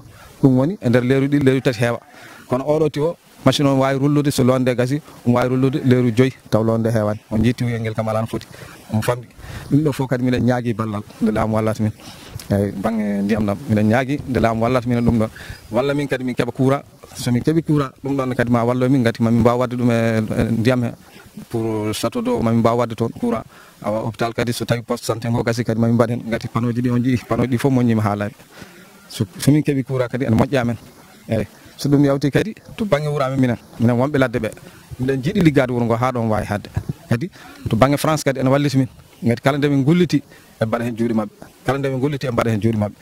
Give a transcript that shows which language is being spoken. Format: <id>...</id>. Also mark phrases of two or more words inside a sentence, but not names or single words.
<ff>ɗum woni e nder leyru ɗi leyru 3 heewa, kono oɗo tiwo machine on wawi rullude so londe gasi, wawi rullude leyru 5 taw londe heewani. on jii tiwoyel ngel kam ala no foti, omo famɗi. ɗum ɗo fof kadi miɗen ñaagui ballal nde laamu wallata min eyyi banggue ndiyam ɗam, miɗen ñaagui nde laamu wallata min ɗum ɗon, walla min kadi min keeɓa courant. somin keeɓi courant ɗum ɗon kadi ma wallo min, gati mamin mbawa wadde ɗum e ndiyam he</ff> <fr>pour château d'eau,</fr> <ff>mamin mbawa wadde toon courant. awa hôpital kadi so tawi</ff> <fr>poste santé</fr> <ff>ngo gasi kadi mamin mbaɗ hen, gati panneau ji ɗi on jii panneau ɗi fof moññima ha laaɓi. somin keeɓi courant kadi ene moƴƴa men. eyyi so ɗum yawti kadi to banggue wuuro amen minen wonɓe ladde ɓe miɗen jiiɗi liggade wuuro ngo ha ɗon wawi hadde. kadi to banggue France kadi ene walliti min, gati kala nde min gulliti e mbaɗa hen juuɗe mabɓe, kala nde min gulliti e mbaɗa hen juuɗe mabɓe.</ff>